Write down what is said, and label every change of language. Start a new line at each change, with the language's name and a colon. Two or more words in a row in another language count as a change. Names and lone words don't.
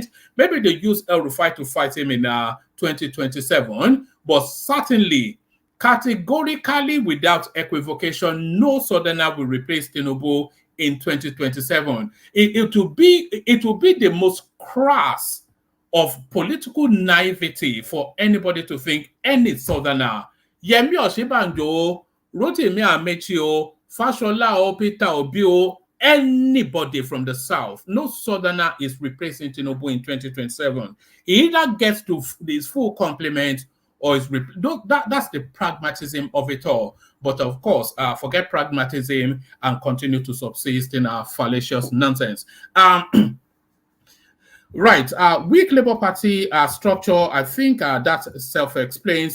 English: Maybe they use El Rufai to fight him in 2027, but certainly, categorically, without equivocation, no southerner will replace Tinubu in 2027. It will be the most crass of political naivety for anybody to think any southerner, Yemi Osinbajo, Rotimi Amechi, Fashola, Peter Obi, anybody from the south, no southerner is replacing Tinubu in 2027. He either gets to his full complement or is that's the pragmatism of it all. But of course, forget pragmatism and continue to subsist in our fallacious nonsense. Right, weak Labour Party structure, I think that self-explains.